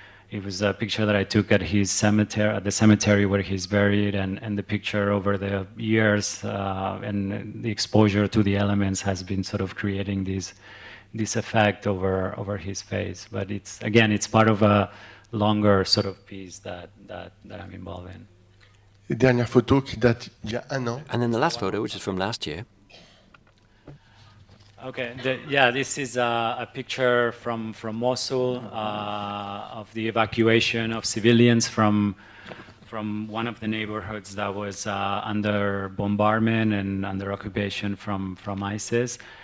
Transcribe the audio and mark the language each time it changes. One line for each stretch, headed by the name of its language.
English: It was a picture that I took at his cemetery, at the cemetery where he's buried, and the picture over the years and the exposure to the elements has been sort of creating this effect over his face. But it's part of a longer sort of piece that I'm involved in.
French: Dernière photo qui date d'il y a un an.
English: And then the last photo, which is from last year. Okay, this is a picture from Mosul of the evacuation of civilians from one of the neighborhoods that was under bombardment and under occupation from ISIS.